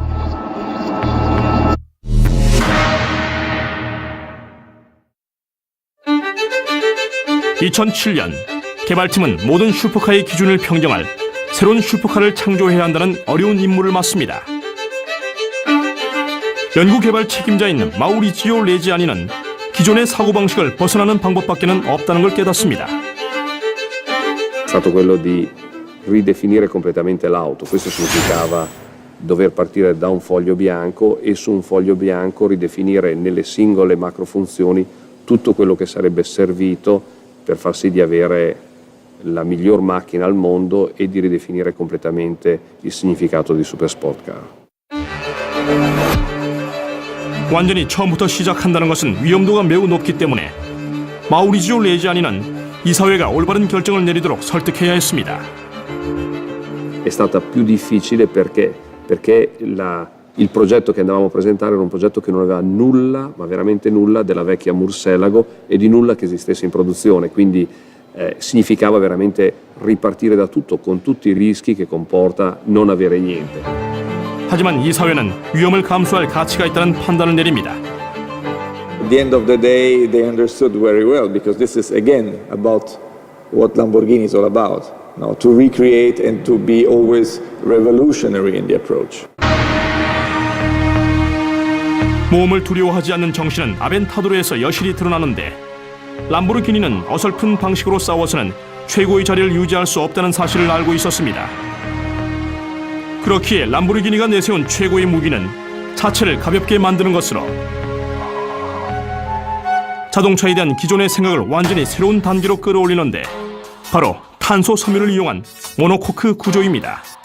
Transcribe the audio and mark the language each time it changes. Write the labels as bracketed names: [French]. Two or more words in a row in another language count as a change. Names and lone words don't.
[Korean] (2007년) 개발팀은 모든 슈퍼카의 기준을 평정할 새로운 슈퍼카를 창조해야 한다는 어려운 임무를 맡습니다. 연구개발 책임자인 마우리지오 레지아니는 기존의 사고방식을 벗어나는 방법밖에는 없다는 걸 깨닫습니다. [Italian] È stato quello di ridefinire completamente l'auto. Questo significava dover partire da un foglio bianco e su un foglio bianco ridefinire nelle singole macrofunzioni tutto quello che sarebbe servito per far sì di avere la miglior macchina al mondo e di ridefinire completamente il significato di Supersport Car. [Korean] 완전히 처음부터 시작한다는 것은 위험도가 매우 높기 때문에 마우리지오 레지아니는 이사회가 올바른 결정을 내리도록 설득해야 했습니다. [Italian] È stata più difficile perché il progetto che andavamo a presentare era un progetto che non aveva nulla, ma veramente nulla, della vecchia Murcielago e di nulla che esistesse in produzione, quindi significava veramente ripartire da tutto con tutti i rischi che comporta non avere niente. [Korean] 하지만 이사회는 위험을 감수할 가치가 있다는 판단을 내립니다. [English] At the end of the day, they understood very well, because this is again about what Lamborghini is all about, to recreate and to be always revolutionary in the approach. [Korean] 모험을 두려워하지 않는 정신은 아벤타도르에서 여실히 드러나는데 람보르기니는 어설픈 방식으로 싸워서는 최고의 자리를 유지할 수 없다는 사실을 알고 있었습니다. 그렇기에 람보르기니가 내세운 최고의 무기는 자체를 가볍게 만드는 것으로 자동차에 대한 기존의 생각을 완전히 새로운 단계로 끌어올리는데 바로 탄소 섬유를 이용한 모노코크 구조입니다.